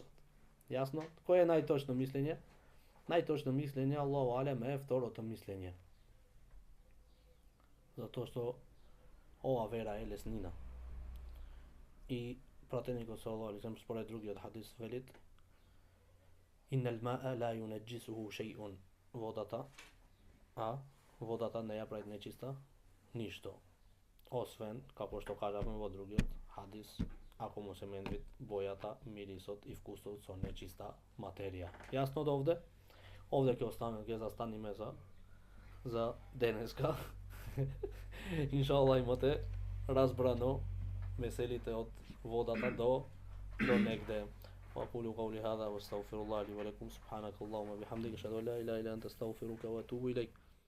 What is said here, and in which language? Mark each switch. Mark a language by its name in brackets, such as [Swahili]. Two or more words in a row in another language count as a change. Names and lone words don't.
[Macedonian] Јасно? Кој е најточно мислење? Најточно мислење, [Arabic] الله أعلم, [Macedonian] е второто мислење. Затоа што ова вера е леснина. И пратеникот [Arabic] صلى الله عليه وسلم [Macedonian] според другиот хадис велит: [Arabic] "إن الماء لا ينجسه شيء." [Macedonian] Водата не ја прави нечиста ништо. Освен, како што кажавме во другиот хадис, ако му се менвит бојата, мирисот и вкусот со нечиста материја. Јасно до овде? Овде ќе останеме, ќе застанеме за денеска. Иншаллах имате разбрано меселите од водата до негде. [Arabic] وأقول قولي هذا واستغفر الله لي ولكم سبحانك اللهم وبحمدك أشهد أن لا إله إلا أنت أستغفرك وأتوب إليك